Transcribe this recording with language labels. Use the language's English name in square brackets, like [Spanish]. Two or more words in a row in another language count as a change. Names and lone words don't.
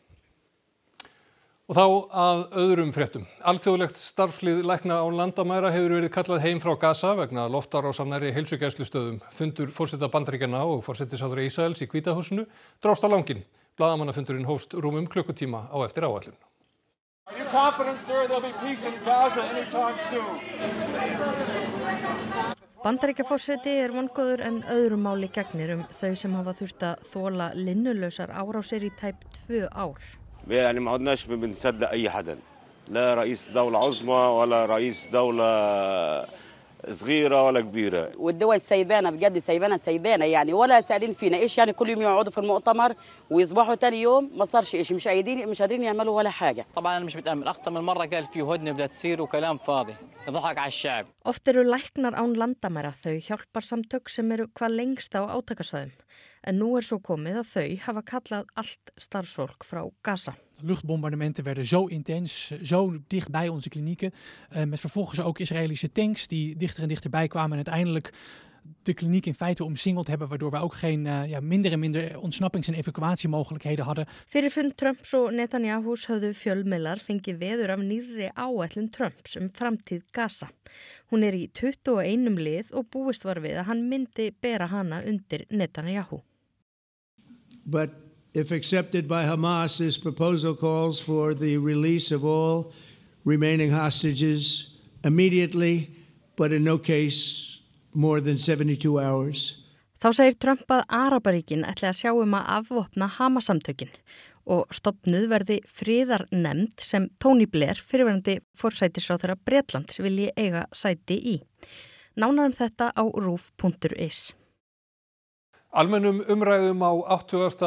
[Icelandic] Og þá að öðrum fréttum. Alþjóðlegt starfslið lækna án landamæra hefur verið kallað heim frá Gaza vegna loftárásar nærri heilsugæslustöðum. Fundur forseta Bandaríkjanna og forsætisráðherra Ísraels í Hvíta húsinu drást á langinn. Blaðamannafundurinn hófst rúmum klukkutíma á eftir áætlun. [English] Are you confident, sir, there'll be peace in Gaza anytime soon? [Icelandic] Bandaríkjaforseti vongóður en öðru máli gegnir þau sem hafa þurft að þola linnulausar árásir í tæp 2 ár. [Arabic] يعني ما عدناش بنصدق أي حدا لا رئيس دولة عظمى ولا رئيس دولة صغيرة ولا كبيرة والدول سايبانا بجد سايبانا يعني ولا سائلين فينا إيش يعني كل يوم يقعدوا في المؤتمر ويصبحوا تاني يوم ما صارش إيش مش قادرين يعملوا ولا حاجة. طبعا أنا مش متأمل أكتر من مرة قال في هدنة بدها تصير وكلام فاضي يضحك على الشعب. [Icelandic] Oft læknar án landamæra þau hjálparsamtök sem hvað lengst á átakasvæðum. En nú svo komið að þau hafa kallað allt starfsfólk frá Gaza. [Dutch] Luchtbombardementen werden zo intens, zo dicht bij onze klinieken. Met vervolgens ook Israëlische tanks die dichter en dichterbij kwamen en uiteindelijk de kliniek in feite omsingeld hebben, waardoor we ook geen minder en minder ontsnappings- en evacuatiemogelijkheden hadden. [Icelandic] Fyrir fund Trumps og Netanyahus höfðu fjölmiðlar fengið veður af nýrri áætlun Trumps framtíð Gaza. Hún í 21 lið og búist var við að hann myndi bera hana undir Netanyahu. [English] But if accepted by Hamas, this proposal calls for the release of all remaining hostages immediately, but in no case more than 72 hours. [Icelandic] Þá segir Trump að Araparíkin ætli að sjá að afvopna Hamas-samtökin og stofnuð verði friðarnefnd sem Tony Blair, fyrrverandi forsætisráðherra Bretlands, vilji eiga sæti í. Nánar þetta á ruf.is. Almennum umræðum á 80.